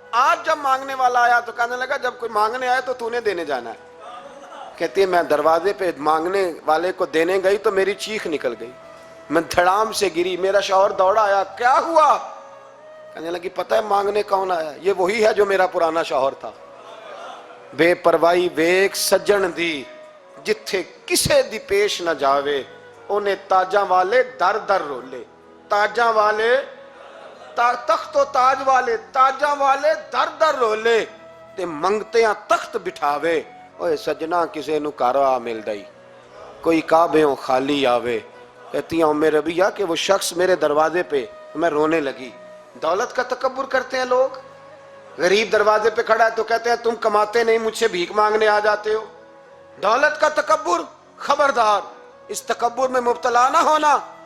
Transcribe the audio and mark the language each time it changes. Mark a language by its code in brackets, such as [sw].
[ur] آج جب مانگنے والا آیا تو کہنے لگا جب کوئی مانگنے آیا تو تو نے دینے جانا ہے. کہتی ہے میں دروازے پہ مانگنے والے کو دینے گئی تو میری چیخ نکل گئی، میں دھڑام سے گری. میرا شوہر دوڑا آیا، کیا ہوا؟ کہنے لگی پتہ ہے مانگنے کون آیا؟ یہ وہی ہے جو میرا پرانا شوہر تھا. [pa] بے پرواہی ویک سجن دی جتھے کسے دی پیش نہ جاوے، انہیں تاجاں والے در در رولے. تاجاں والے تخت و تاج والے، تاجاں والے در در رولے تے منگتیاں تخت بٹھاوے. اوے سجنا کسے نو کارا مل دائی، کوئی کعبےوں خالی آوے. [ur] کہتی ہیں ام ربیہ کہ وہ شخص میرے دروازے پہ، میں رونے لگی. دولت کا تکبر کرتے ہیں لوگ. غریب دروازے پہ کھڑا ہے تو کہتے ہیں تم کماتے نہیں، مجھ سے بھیک مانگنے آ جاتے ہو. دولت کا تکبر، خبردار اس تکبر میں مبتلا نہ ہونا.